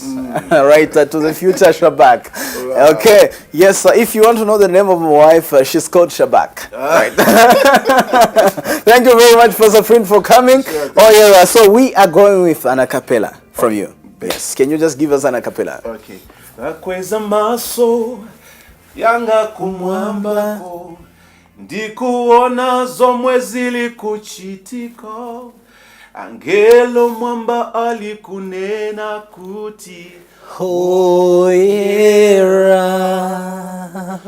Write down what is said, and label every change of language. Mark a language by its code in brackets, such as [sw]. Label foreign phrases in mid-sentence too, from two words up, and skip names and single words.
[en] Right, to the future Shabak. Wow. Okay. Yes, if you want to know the name of my wife, she's called Shabak. Right. Thank you very much, Pastor Frint, for coming. Sure, oh, yeah. So we are going with an a cappella from you. Yes. Can you just give us an a cappella? Okay. [ny] Nakweza maso yanga kumwambako, ndikuona zomwe zili kuchitiko, angelo mwamba alikunena kuti hoyera